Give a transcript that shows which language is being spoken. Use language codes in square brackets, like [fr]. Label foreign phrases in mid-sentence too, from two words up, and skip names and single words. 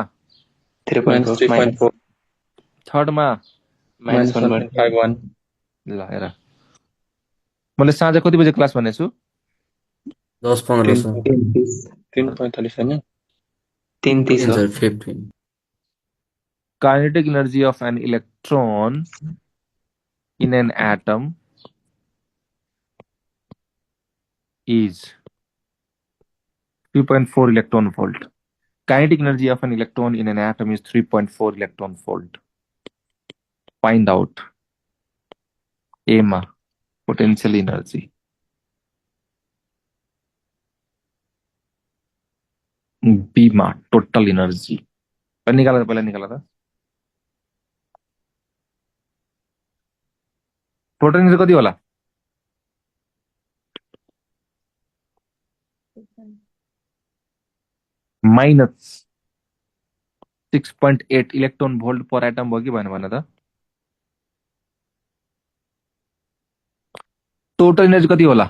[ne] 3.4 -3.4 थर्डमा -1.51 ल हेर मैले साँझ कति बजे क्लास भनेको छु 10-15 सर 3.45 होइन 330 हो सर 15 [en] kinetic energy of an electron in an atom is 3.4 electron volt. Kinetic energy of an electron in an atom is 3.4 electron volt. Find out A ma potential energy. B ma total energy. [hi] पहले निकाला था [en] total energy [ne] कति होला -6.8 [en] electron volt [ne] पर एटम भयो कि भएन भन त [en] total energy [ne] कति होला